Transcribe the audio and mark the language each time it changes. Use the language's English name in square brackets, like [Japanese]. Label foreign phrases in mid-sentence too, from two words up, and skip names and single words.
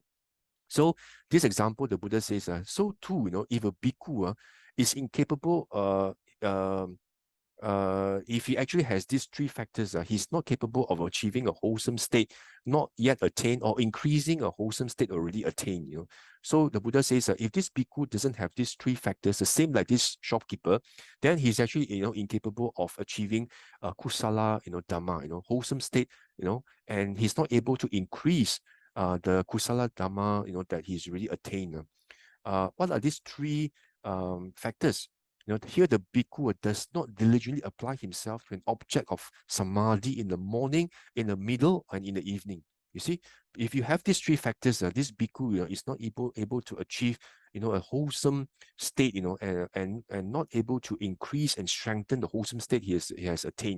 [English] So this example, the Buddha says, so too, if a bhikkhu is incapable, if he actually has these three factors, he's not capable of achieving a wholesome state, not yet attained, or increasing a wholesome state already attained. So the Buddha says, if this bhikkhu doesn't have these three factors, the same like this shopkeeper, then he's actually incapable of achieving [Pali] kusala, dhamma, [English] wholesome state, and he's not able to increase the [Pali] kusala dhamma, [English] that he's really attained. What are these three factors? Here the bhikkhu does not diligently apply himself to an object of samadhi in the morning, in the middle, and in the evening. You see, if you have these three factors, this bhikkhu is not able to achieve, a wholesome state, and not able to increase and strengthen the wholesome state he has attained.